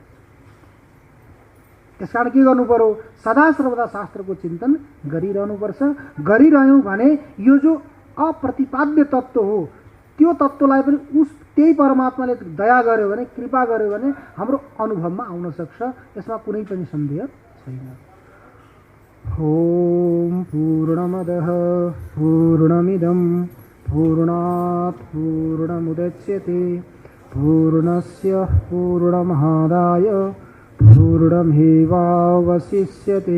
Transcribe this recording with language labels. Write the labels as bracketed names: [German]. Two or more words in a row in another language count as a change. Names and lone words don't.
[Nepali] त्यसकारण के गर्नु पर्यो? सदा सर्वदा शास्त्रको चिन्तन गरिरहनुपर्छ। गरिरह्यौँ भने यो जो अप्रतिपाद्य तत्त्व हो त्यो तत्त्वलाई पनि त्यही परमात्माले दया गर्यो भने, कृपा गर्यो भने हाम्रो अनुभवमा आउन सक्छ। यसमा कुनै पनि सन्देह छैन। [Sanskrit] ओम पूर्णमदः पूर्णमिदं पूर्णात् पूर्णमुदच्यते पूर्णस्य पूर्णमादाय पूर्णमेवावशिष्यते।